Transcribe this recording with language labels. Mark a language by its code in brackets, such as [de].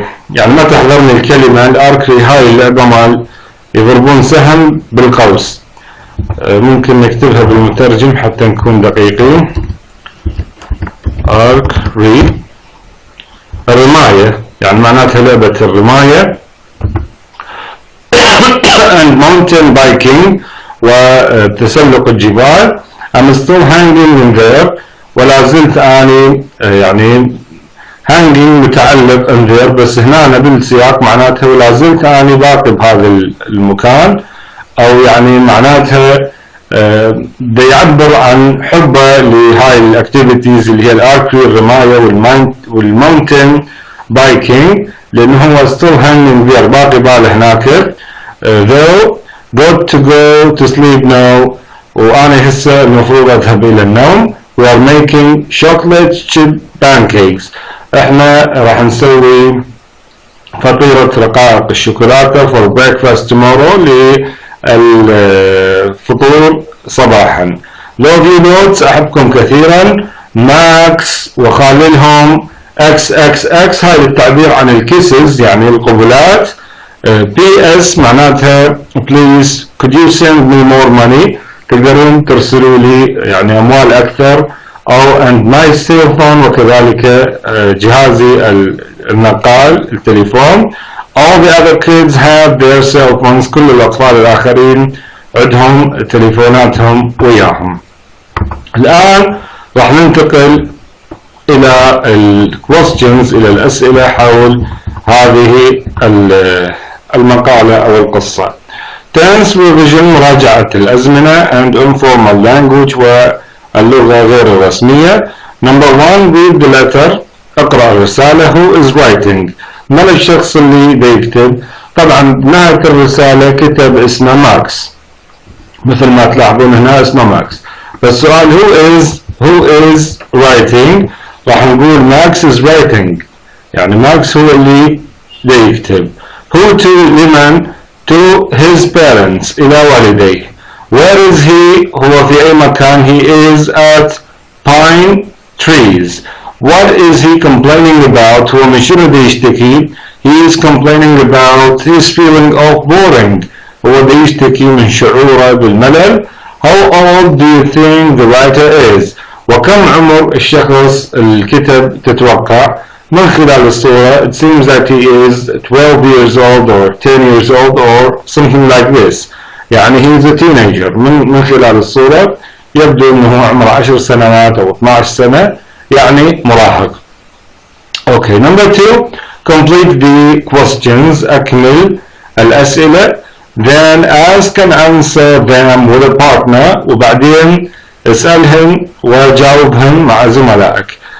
[ar] يعني ما تحضرني الكلمة، الاركري هاي اللعبة مال يضربون سهم بالقوس. ممكن نكتبها بالمترجم حتى نكون دقيقين. [en] archery [ar] الرماية، يعني معناتها لعبة الرماية. [en] and mountain biking [ar] وتسلق الجبال. [en] I'm still hanging in there، [ar] ولا زلت أني يعني hanging متعلق in there، بس هنا بالسياق معناتها ولا زلت أني باقي بهذا المكان، أو يعني معناتها بيعبر عن حبه لهاي الاكتيفيتيز اللي هي الاركري الرماية والماونتن بايكينج، لأنه هو [en] still hanging there [ar] باقي باله هناك. [en] though got to go to sleep now، [ar] وأنا هسه المفروض أذهب إلى النوم. [en] we are making chocolate chip pancakes، [ar] احنا راح نسوي فطيرة رقائق الشوكولاتة [en] for breakfast tomorrow [ar] للفطور صباحا. [en] love you notes [ar] أحبكم كثيرا. ماكس وخاللهم XXX هاي التعبير عن الكيسز يعني القبلات. [en] PS [ar] معناتها [en] please could you send me more money [ar] تقدرون ترسلوا لي يعني أموال أكثر. أو [en] and my cell phone [ar] وكذلك جهازي النقال التليفون. [en] all the other kids have their cell phones [ar] كل الأطفال الآخرين عندهم تليفوناتهم وياهم. الآن راح ننتقل إلى [en] questions [ar] إلى الأسئلة حول هذه المقالة أو القصة. [en] tense revision [ar] مراجعة الأزمنة [en] and informal language [ar] واللغة غير الرسمية. [en] number 1 read the letter [ar] اقرأ الرسالة. [en] who is writing [ar] من الشخص اللي بيكتب. طبعا بنهاية الرسالة كتب اسمه ماكس مثل ما تلاحظون هنا اسمه ماكس. فالسؤال [en] who is writing [ar] راح نقول ماكس is writing يعني ماكس هو اللي بيكتب. [en] who to [ar] لمن [en] to his parents [ar] إلى والديه. [en] where is he [ar] هو في أي مكان. [en] he is at pine trees. what is he complaining about [ar] هو من شنو بيشتكي. [en] he is complaining about his feeling of boring [ar] هو بيشتكي من شعوره بالملل. [en] how old do you think the writer is [ar] وكم عمر الشخص الكتب تتوقع. من خلال الصورة [en] it seems that he is 12 years old or 10 years old or something like this [ar] يعني [en] he is a teenager. [ar] من خلال الصورة يبدو انه عمره 10 سنوات او 12 سنة يعني مراهق. [en] okay number 2 complete the questions [ar] أكمل الأسئلة [en] then ask and answer them with a partner [ar] وبعدين اسألهم وجاوبهم مع زملائك.